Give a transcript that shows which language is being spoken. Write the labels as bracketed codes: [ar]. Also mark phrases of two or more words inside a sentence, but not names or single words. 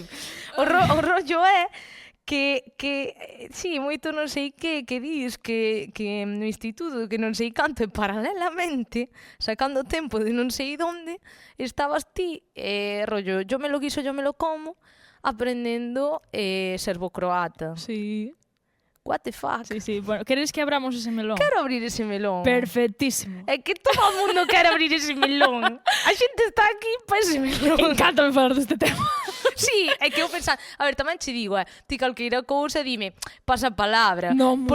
[gl] O rollo é que sí, moito non sei que dis que no instituto, que non sei canto, e paralelamente, sacando tempo de non sei onde, estabas ti, rollo, [es] yo me lo guiso, yo me lo como, [gl] aprendendo serbo-croata. Sí. [en] What the fuck? [gl] Sí. Bueno, queres que abramos ese melón? Quero abrir ese melón. Perfectísimo. É que todo o mundo quere abrir ese melón. A xente está aquí para ese melón. Encántame falar deste tema. Sí, é que eu pensando... A ver, tamén che digo, ti calqueira cousa, dime, pasa a palabra. Non,